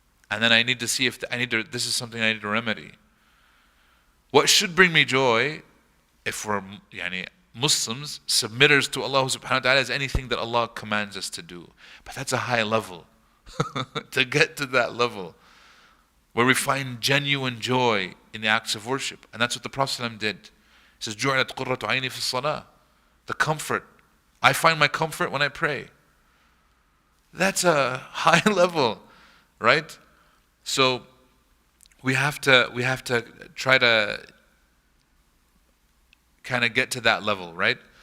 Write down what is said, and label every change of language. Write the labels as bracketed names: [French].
[English] And then I need to see if this is something I need to remedy. What should bring me joy, if we're Muslims, submitters to Allah subhanahu wa ta'ala, is anything that Allah commands us to do. But that's a high level. To get to that level, where we find genuine joy in the acts of worship. And that's what the Prophet ﷺ did. He says, [Arabic] جُعْلَتْ قُرَّةُ عَيْنِي فِي الصَّلَاةِ. [English] The comfort. I find my comfort when I pray. That's a high level, right? So we have to try to kind of get to that level, right?